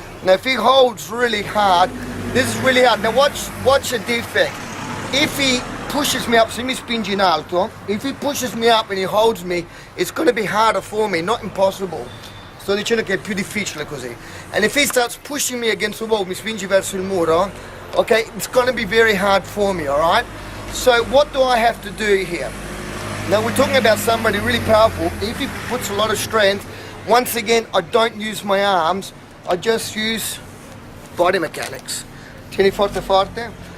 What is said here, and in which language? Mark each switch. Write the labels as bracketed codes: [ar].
[en] Now if he holds really hard, this is really hard. Now watch a defect. If he pushes me up, [it] se mi spingi in alto, [en] if he pushes me up and he holds me, it's going to be harder for me, not impossible. [it] Sto dicendo che è più difficile così. [en] And if he starts pushing me against the wall, [it] mi spingi verso il muro, [en] okay, it's going to be very hard for me, all right? So what do I have to do here? Now we're talking about somebody really powerful. If he puts a lot of strength, once again, I don't use my arms, I just use body mechanics. [it] Tieni forte, forte.